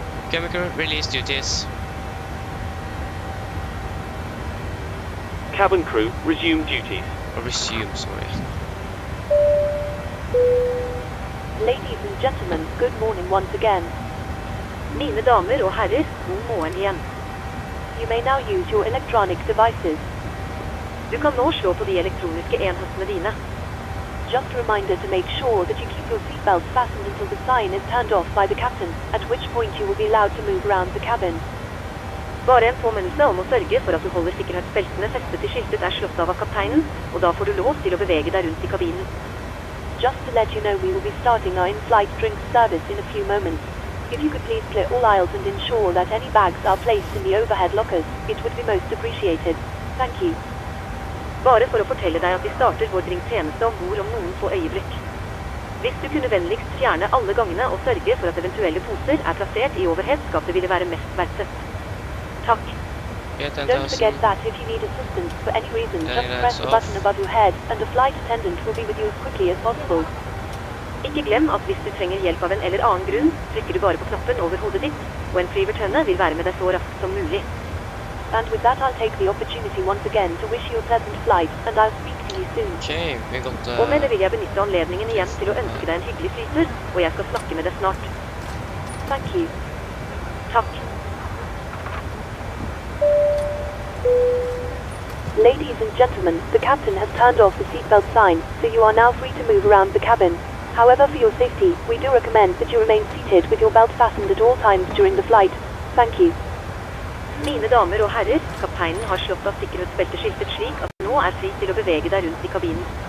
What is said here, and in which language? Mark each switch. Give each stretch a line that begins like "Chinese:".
English: Cabin crew, release duties. Cabin crew, resume duties. Or resume, sorry. Ladies and gentlemen, good morning once again.
Norwegian: Mine damer og herrer, god morgen igjen.
English: You may now use your electronic devices.
Norwegian: Du kan nå slå på de elektroniske enhetene dine.
English: Just a reminder to make sure that you keep your seatbelts fastened until the sign is turned off by the captain, at which point you will be allowed to move around the cabin.
Norwegian: Bare en påminnelse om å sørge for at du holder sikkerhetsbeltene festet til skiltet er slått av kapteinen, og da får du lov til å bevege deg rundt i kabinen.
English: Just to let you know, we will be starting our in-flight drinks service in a few moments. If you could please clear all aisles and ensure that any bags are placed in the overhead lockers, it would be most appreciated. Thank you.
Norwegian: Bare for å fortelle deg at vi starter vår drinktjeneste om bord om noen få øyeblikk. Hvis du kunne vennligst fjerne alle gangene og sørge for at eventuelle poser er plassert i overhead-skapet, ville være mest verdsatt. Takk.
English: Don't forget that if you need assistance for any reason, just press the button above your head and a flight attendant will be with you as quickly as possible.
Norwegian: Ikke glem at hvis du trenger hjelp av en eller annen grunn, trykker du bare på knappen over hodet ditt, og en flyvertønne vil være med deg så raskt som mulig.
English: And with that, I'll take the opportunity once again to wish you a pleasant flight, and I'll speak to you soon. Okay, we got
Norwegian: Og med det vil jeg benytte anledningen igjen til å ønske deg en hyggelig flytur, og jeg skal snakke med deg snart.
English: Thank you.
Norwegian: Takk.
English: Ladies and gentlemen, the captain has turned off the seatbelt sign, so you are now free to move around the cabin. However, for your safety, we do recommend that you remain seated with your belt fastened at all times during the flight. Thank you.
Norwegian: Mine damer og herrer, kapteinen har slått av sikkerhetsbelteskiltet slik at du nå er fri til å bevege deg rundt i kabinen.